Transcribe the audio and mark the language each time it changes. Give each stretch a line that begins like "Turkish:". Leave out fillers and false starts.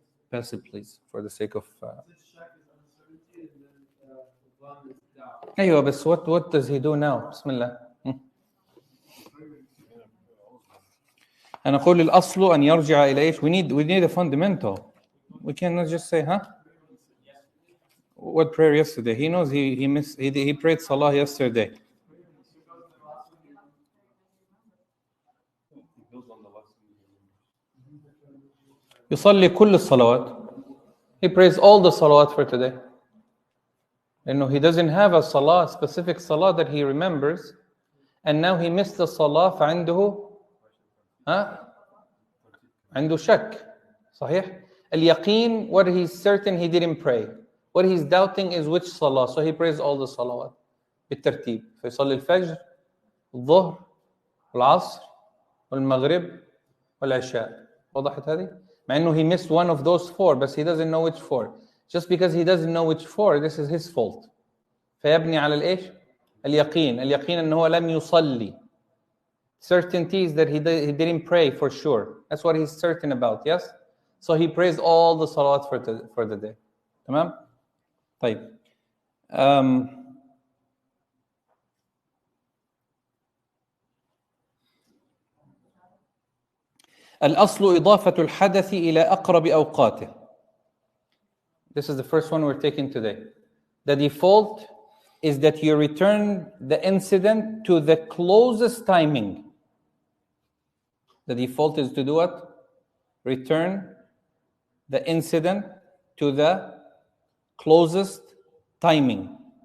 English: Pass it, please, for the sake of.
Arabic: أيوة,
English: but what does he do now?
Arabic: Bismillah. أنا أقول الأصل أن يرجع إلى إيش?
English: We need a fundamental. We cannot just say, What prayer yesterday? He knows he prayed salah yesterday.
Arabic: يصلي كل الصلوات.
English: He prays all the salawat for today. He doesn't have a specific salah that he remembers, and now he missed the salah.
Arabic: فعنده عنده شك. صحيح. اليقين,
English: what he's certain he didn't pray. What he's doubting is which salah. So he prays all the salawat
Arabic: بالترتيب. فيصلي الفجر, الظهر, العصر, والمغرب, والعشاء. وضحت هذه؟ مع إنه
English: he missed one of those four, but he doesn't know which four. Just because he doesn't know which four, this is his fault.
Arabic: فيبني على الإيش؟ اليقين. اليقين أنه هو لم يصلي.
English: Certainty is that he didn't pray for sure. That's what he's certain about, yes? So he prays all the salawat for the day.
Arabic: تمام؟ طيب. الأصل إضافة الحدث إلى أقرب أوقاته.
English: This is the first one we're taking today. The default is that you return the incident to the closest timing. The default is to do what? Return the incident to the closest timing.